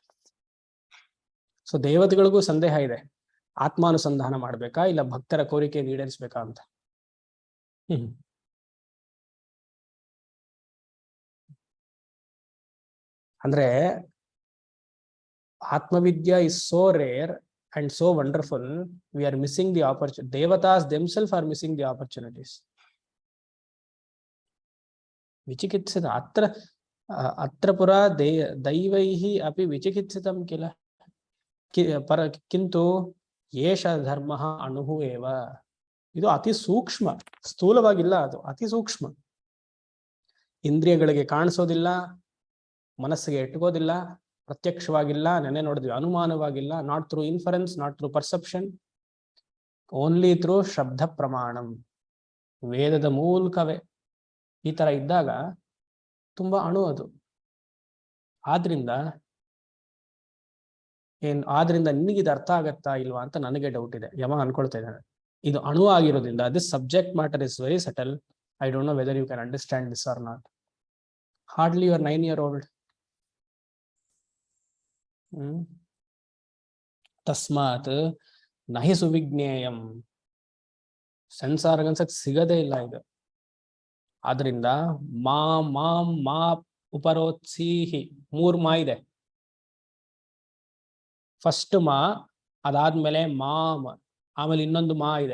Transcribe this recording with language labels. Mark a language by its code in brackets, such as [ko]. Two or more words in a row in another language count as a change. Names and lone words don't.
[kn] ಸೊ ದೇವತೆಗಳಿಗೂ ಸಂದೇಹ ಇದೆ, ಆತ್ಮಾನುಸಂಧಾನ ಮಾಡ್ಬೇಕಾ ಇಲ್ಲ ಭಕ್ತರ ಕೋರಿಕೆ ಈಡೇರಿಸ್ಬೇಕಾ ಅಂತ. [en] ಅಂದ್ರೆ ಆತ್ಮವಿದ್ಯಾ is so rare and so wonderful, we are missing the opportunity. Devatas themselves are missing the opportunities. [sa] ವಿಚಿಕಿತ್ಸಿತ ಅತ್ರ ಪುರ ದೈವೈಹಿ ಅಪಿ ವಿಚಿಕಿತ್ಸಿತಂ ಕಿಲ ಕಿಂತು ಏಷ ಧರ್ಮ ಅಣುಹು ಏವ. [kn] ಇದು ಅತಿ ಸೂಕ್ಷ್ಮ, ಸ್ಥೂಲವಾಗಿಲ್ಲ, ಅದು ಅತಿ ಸೂಕ್ಷ್ಮ. ಇಂದ್ರಿಯಗಳಿಗೆ ಕಾಣಿಸೋದಿಲ್ಲ, ಮನಸ್ಸಿಗೆ ಇಟ್ಕೋದಿಲ್ಲ, ಪ್ರತ್ಯಕ್ಷವಾಗಿಲ್ಲ, ನೆನೆ ನೋಡಿದ್ವಿ, ಅನುಮಾನವಾಗಿಲ್ಲ, [en] not through inference, not through perception, only through [sa] ಶಬ್ದ ಪ್ರಮಾಣಂ, [kn] ವೇದದ ಮೂಲಕವೇ. ಈ ತರ ಇದ್ದಾಗ ತುಂಬಾ ಅಣು ಅದು. ಆದ್ರಿಂದ ನಿನಗಿದು ಅರ್ಥ ಆಗತ್ತಾ ಇಲ್ವಾ ಅಂತ ನನಗೆ ಡೌಟ್ ಇದೆ. ಯಮ ಅನ್ಕೊಳ್ತಾ ಇದ್ದಾನೆ, ಇದು ಅಣು ಆಗಿರೋದ್ರಿಂದ [en] this subject matter is very subtle. I don't know whether you can understand this or not. hardly your 9-year-old. [sa] ತಸ್ಮಾತ್ ನಹಿ ಸುವಿಜ್ಞೇಯಂ. [kn] ಸೆನ್ಸಾರ್ ಅನ್ಸಕ್ ಸಿಗದೇ ಇಲ್ಲ ಇದು. ಆದ್ರಿಂದ [sa] ಮಾ ಉಪರೋತ್ಸೀಹಿ, [kn] 3 ಮಾ ಇದೆ. ಫಸ್ಟ್ ಮಾ, ಅದಾದ್ಮೇಲೆ ಮಾಮ್, ಆಮೇಲೆ ಇನ್ನೊಂದು ಮಾ ಇದೆ.